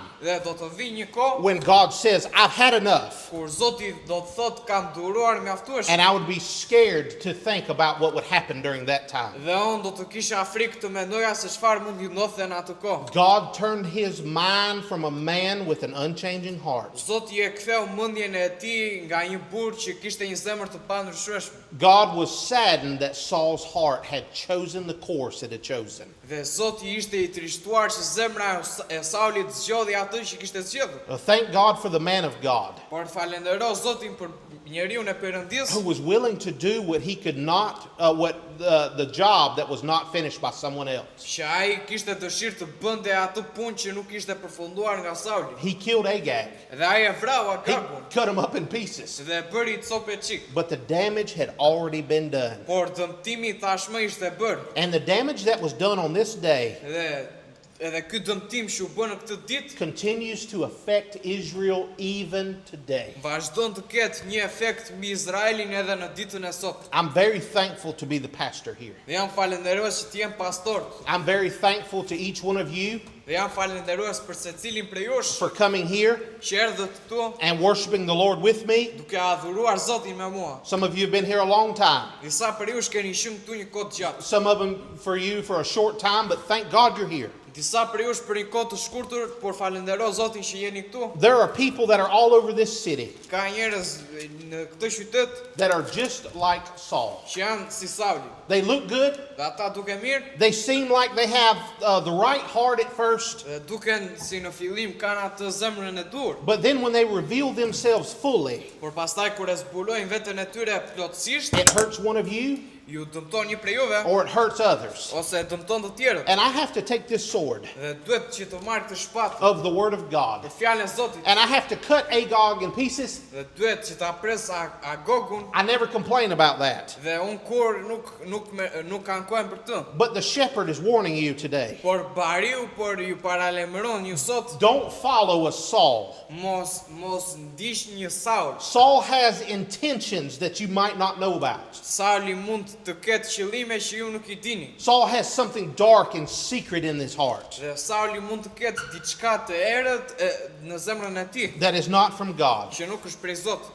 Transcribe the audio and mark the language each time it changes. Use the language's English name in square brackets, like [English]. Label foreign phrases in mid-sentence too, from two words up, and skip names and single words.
[Albanian] Dhe do të vi një kohë [English] when God says, I've had enough. [Albanian] kur Zoti do të thotë kam duruar mjaftueshëm. [English] And I would be scared to think about what would happen during that time. [Albanian] Dhe unë do të kisha frikë të mendoja se çfarë mund të ndodhte në atë kohë. [English] God turned his mind from a man with an unchanging heart. [Albanian] Zoti e ktheu mendjen e tij nga një burr që kishte një zemër të pandryshueshme. [English] God was saddened that Saul's heart had chosen the course it had chosen. [Albanian] Dhe Zoti ishte I trishtuar që zemra e Saulit zgjodhi atë që kishte zgjedhur. [English] Thank God for the man of God [Albanian] Por falendero Zotin për njeriu e Perëndis [English] who was willing to do what he could not, the job that was not finished by someone else. [Albanian] që ai kishte dëshirë të bënte atë punë që nuk ishte përfunduar nga Sauli. [English] He killed Agag. [Albanian] Dhe ai e vrau [English] He [Albanian] Agagun [English] cut him up in pieces. [Albanian] dhe bëri copë çik. [English] But the damage had already been done. [Albanian] Por dëmtimi tashmë ishte bërë. [English] And the damage that was done on this day [Albanian] Dhe edhe ky dëmtim që u bë në këtë ditë [English] continues to affect Israel even today. [Albanian] vazhdon të ketë një efekt mbi Izraelin edhe në ditën e sotme. [English] I'm very thankful to be the pastor here. [Albanian] Dhe jam falenderues që të jem pastor. [English] I'm very thankful to each one of you [Albanian] Dhe jam falenderues për secilin prej jush [English] for coming here [Albanian] që erdhët këtu [English] and worshiping the Lord with me. [Albanian] duke adhuruar Zotin me mua. [English] Some of you have been here a long time. [Albanian] Disa për jush keni qenë këtu një kohë të gjatë. [English] Some of them for you for a short time, but thank God you're here. [Albanian] Disa për jush për një kohë të shkurtër, por falendero Zotin që jeni këtu. [English] There are people that are all over this city [Albanian] Ka njerëz në këtë qytet [English] that are just like Saul. [Albanian] që janë si Sauli. [English] They look good. [Albanian] Dhe ata duke mirë, [English] They seem like they have the right heart at first. [Albanian] dhe duken si në fillim kanë atë zemrën e dur. [English] But then when they reveal themselves fully, [Albanian] Por pastaj kur e zbulojnë veten e tyre plotësisht, [English] it hurts one of you [Albanian] ju dëmton një prej juve [English] or it hurts others. [Albanian] ose dëmton të tjerët. [English] And I have to take this sword [Albanian] Dhe duhet që të marr këtë shpatë [English] of the word of God [Albanian] të fjalën e Zotit [English] and I have to cut Agag in pieces. [Albanian] dhe duhet që ta pres Agogun [English] I never complain about that. [Albanian] dhe un kur nuk ankohem për të. [English] But the shepherd is warning you today. [Albanian] Por bariu ju paralajmëron ju sot [English] Don't follow a Saul. [Albanian] mos ndiq një Saul. [English] Saul has intentions that you might not know about. [Albanian] Sauli mund të ketë qëllime që ju nuk I dini. [English] Saul has something dark and secret in his heart [Albanian] Dhe Sauli mund të ketë diçka të errët në zemrën e tij, [English] that is not from God. [Albanian] që nuk është prej Zotit.